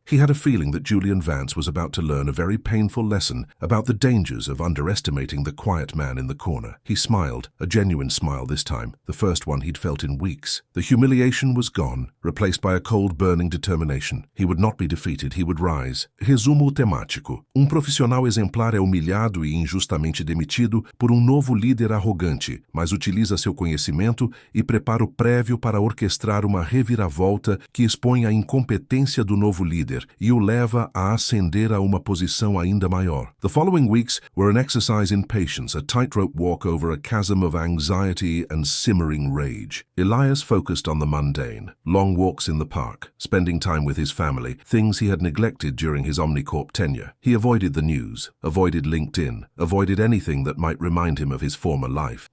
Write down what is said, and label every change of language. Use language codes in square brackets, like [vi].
[en] He had a feeling that Julian Vance was about to learn a very painful lesson about the dangers of underestimating the quiet man in the corner. He smiled, a genuine smile this time, the first one he'd felt in weeks. The humiliation was gone, replaced by a cold, burning determination. He would not be defeated, he would rise. [pt] Resumo temático. Profissional exemplar é humilhado e injustamente demitido por novo líder arrogante, mas utiliza seu conhecimento e preparo prévio para orquestrar uma reviravolta que expõe a incompetência do novo líder e o leva a ascender a uma posição ainda maior. [en] The following weeks were an exercise in patience, a tightrope walk over a chasm of anxiety and simmering rage. Elias focused on the mundane, long walks in the park, spending time with his family, things he had neglected during his Omnicorp tenure. He avoided the news, avoided LinkedIn, avoided anything that might remind him of his former life.